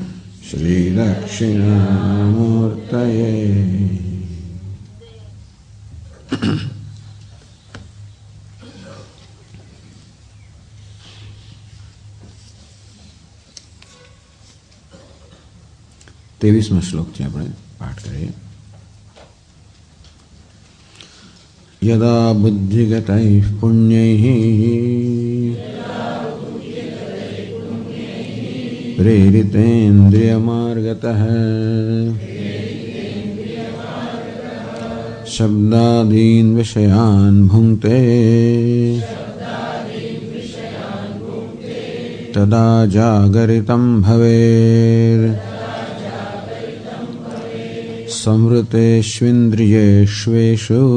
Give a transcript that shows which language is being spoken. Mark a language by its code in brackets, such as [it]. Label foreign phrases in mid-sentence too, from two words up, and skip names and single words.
[gu] श्रीदक्षिणामूर्तये તેવીસમો શ્લોક છે આપણે પાઠ કરીએ [sa] यदा बुद्धिगतैः पुण्यैः प्रेरितेन्द्रियमार्गतः शब्दादीन् विषयान् भुङ्क्ते तदा जागरितं भवेत् संवृतेष्विन्द्रियेष्वेषु